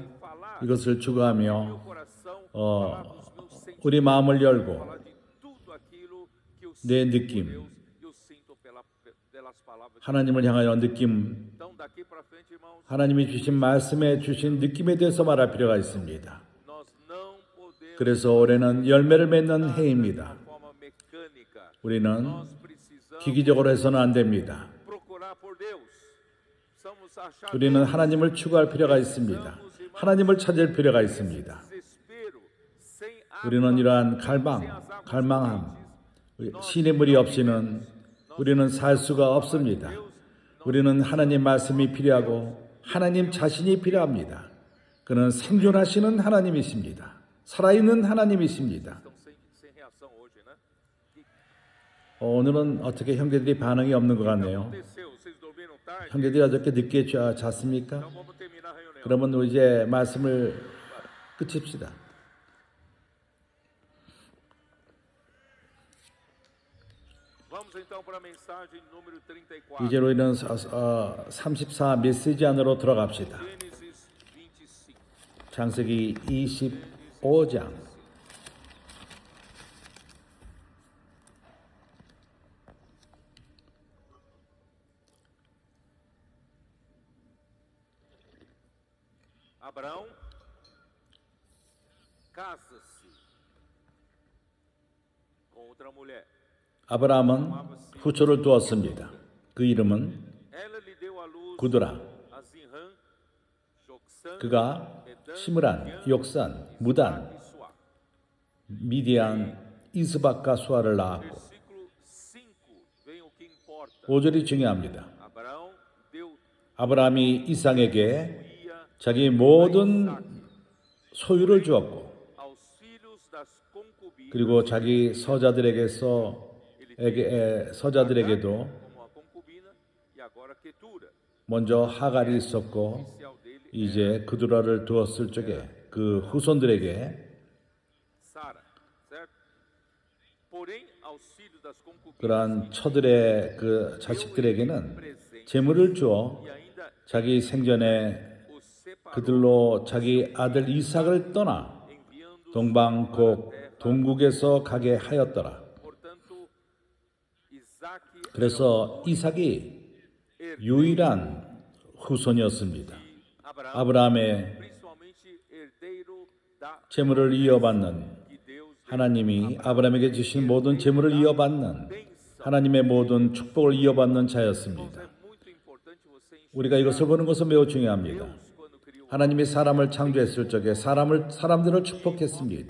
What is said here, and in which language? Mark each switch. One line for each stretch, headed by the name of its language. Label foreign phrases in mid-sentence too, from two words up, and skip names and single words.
Korean: 이것을 추구하며 우리 마음을 열고 내 느낌, 하나님을 향하여 느낌, 하나님이 주신 말씀에 주신 느낌에 대해서 말할 필요가 있습니다. 그래서 올해는 열매를 맺는 해입니다.
Portuguese: forma mecânica.
Korean: 우리는
Portuguese: Nós precisamos
Korean: 기기적으로 해서는 안 됩니다.
Portuguese: procurar por Deus. Precisamos achar
Korean: 우리는
Portuguese: Deus.
Korean: 하나님을 추구할 필요가 있습니다. 하나님을 찾을 필요가 있습니다.
Portuguese: Desespero, sem
Korean: 우리는 이러한 갈망함, 신의 물이 없이는 우리는 살 수가 없습니다. 우리는 하나님 말씀이 필요하고 하나님 자신이 필요합니다. 그는 생존하시는 하나님이십니다. 살아있는 하나님이십니다.
Portuguese: sem reação hoje, né?
Korean: 오늘은 어떻게 형제들이 반응이 없는 것 같네요.
Portuguese: Aconteceu, vocês dormiram tarde?
Korean: 형제들이 어저께 늦게 잤습니까?
Portuguese: Então vamos terminar a reunião.
Korean: 그러면 우리 이제 말씀을 끝입시다.
Portuguese: Vamos então para a mensagem número 34.
Korean: 이제 우리는 34 메시지 안으로 들어갑시다.
Portuguese: Gênesis 25.
Korean: 창세기 25장.
Portuguese: Abraão casa-se com outra mulher.
Korean: 아브라함은 후초를 두었습니다. 그 이름은
Portuguese: Ela lhe deu à luz
Korean: 구드라.
Portuguese: a Zinrã, Joksã,
Korean: 그가 시므란, 욕산, 무단,
Portuguese: e Suá.
Korean: 미디안, 이스박과 수아를 낳았고
Portuguese: Versículo 5 vem o que importa.
Korean: 5절이 중요합니다.
Portuguese: Abraão deu
Korean: 아브라함이 이삭에게
Portuguese: ia
Korean: 자기 모든 소유를 주었고
Portuguese: aos filhos das concubinas
Korean: 그리고 자기 서자들에게도
Portuguese: como a concubina e agora Quetura,
Korean: 먼저 하갈이 있었고
Portuguese: oficial dele
Korean: 이제 그두라를 두었을 적에 그 후손들에게
Portuguese: Sara, certo? Porém aos filhos das concubinas
Korean: 그러한 처들의 그 자식들에게는 재물을 주어
Portuguese: e ainda
Korean: 자기 생전에
Portuguese: os separou,
Korean: 그들로 자기 아들 이삭을 떠나
Portuguese: enviando
Korean: 동방곡 동국에서 가게 하였더라.
Portuguese: portanto Isaac
Korean: 그래서 이삭이 유일한 후손이었습니다.
Portuguese: Abraão
Korean: 아브라함의
Portuguese: principalmente herdeiro da
Korean: 재물을 이어받는
Portuguese: que Deus
Korean: 하나님이 아브라함에게 주신 모든 재물을 이어받는 하나님의 모든 축복을 이어받는 자였습니다.
Portuguese: é muito importante você
Korean: 우리가 이것을 보는 것은 매우 중요합니다.
Portuguese: quando criou
Korean: 하나님이 사람을 창조했을 적에 사람들을 축복했습니다.